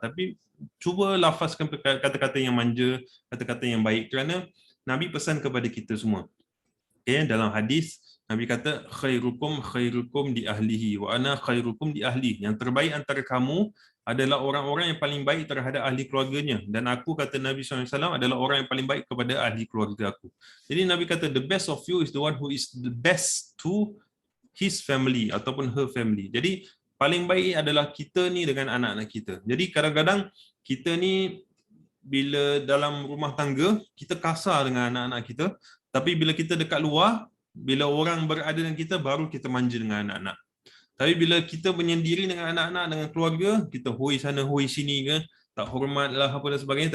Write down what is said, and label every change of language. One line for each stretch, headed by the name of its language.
Malay: Tapi cuba lafazkan kata-kata yang manja, kata-kata yang baik, kerana Nabi pesan kepada kita semua. Okay, dalam hadis Nabi kata
Arabic: khairukum di ahlihi wa ana khairukum di ahli.
Malay: Yang terbaik antara kamu adalah orang-orang yang paling baik terhadap ahli keluarganya, dan aku, kata Nabi SAW, adalah orang yang paling baik kepada ahli keluarga aku. Jadi Nabi kata
English: the best of you is the one who is the best to his family
Malay: ataupun
English: her family.
Malay: Jadi paling baik adalah kita ni dengan anak-anak kita. Jadi kadang-kadang kita ni bila dalam rumah tangga kita kasar dengan anak-anak kita, tapi bila kita dekat luar, bila orang berada dengan kita, baru kita manja dengan anak-anak. Tapi bila kita menyendiri dengan anak-anak, dengan keluarga, kita hoi sana hoi sini ke, tak hormat lah apa dan sebagainya.